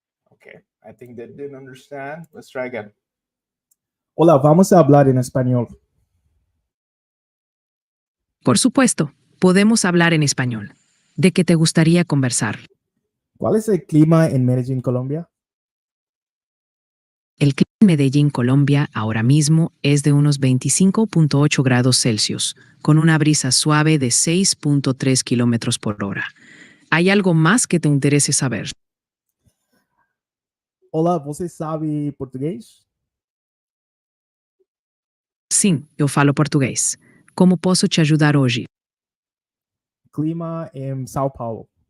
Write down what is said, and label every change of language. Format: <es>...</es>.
<en>Okay, I think they didn't understand. Let's try again.</en> <es>Hola, vamos a hablar en español. Por supuesto, podemos hablar en español. ¿De qué te gustaría conversar? ¿Cuál es el clima en Medellín, Colombia? El clima en Medellín, Colombia, ahora mismo es de unos 25.8 grados Celsius, con una brisa suave de 6.3 kilómetros por hora. ¿Hay algo más que te interese saber?</es> <pt>Hola, você sabe português? Sim, eu falo português. Como posso te ajudar hoje? Clima em São Paulo.</pt>